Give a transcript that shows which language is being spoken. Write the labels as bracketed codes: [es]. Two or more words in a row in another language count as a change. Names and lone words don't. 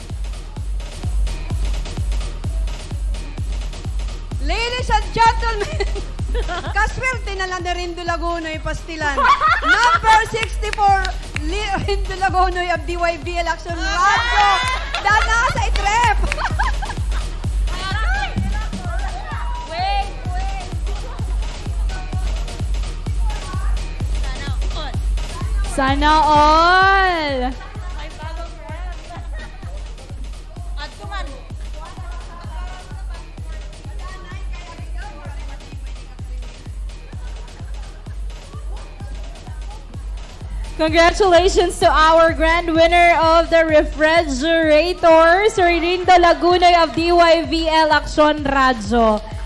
[en] Ladies and gentlemen, [tl] kaswerte na lang na Rindo Lagunoy Pastilan. Number 64, Rindo Lagunoy of DYBL AksyonRadyo. Dana sa itrep. Sana all! [en] Congratulations to our grand winner of the refrigerator, Sir Rindo Lagunoy of DYVL AksyonRadyo.